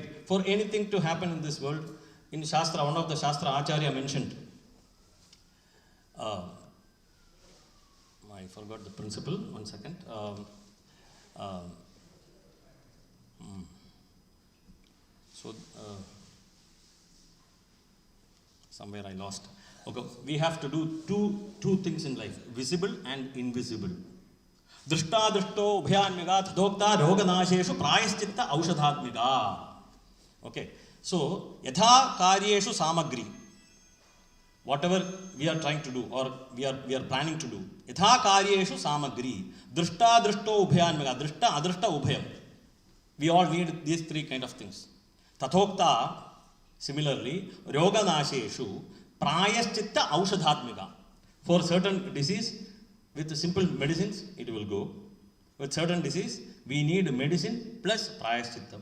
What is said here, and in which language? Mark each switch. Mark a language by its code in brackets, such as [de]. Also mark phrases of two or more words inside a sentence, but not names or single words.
[en] For anything to happen in this world, in Shastra, one of the Shastra Acharya mentioned, I forgot the principle, 1 second. Somewhere I lost. Okay, we have to do two things in life, visible and invisible. [sa] दृष्ट दृष्टो उभयन्मिग तदुक्त रोगनाशेषु प्रायश्चित्त औषधात्मिग. [en] Okay, so [sa] यथा कार्येषु सामग्री. [en] Whatever we are trying to do or we are planning to do, [sa] यथा कार्येषु सामग्री, दृष्ट दृष्टो उभयन्मिग, दृष्ट अदृष्ट उभयम्. [en] We all need these three kind of things. Tathokta, similarly, [sa] रोगनाशेषु प्रायश्चित्त औषधात्मिग. [en] For certain disease, with simple medicines, it will go. With certain disease, we need medicine plus prayashchittam.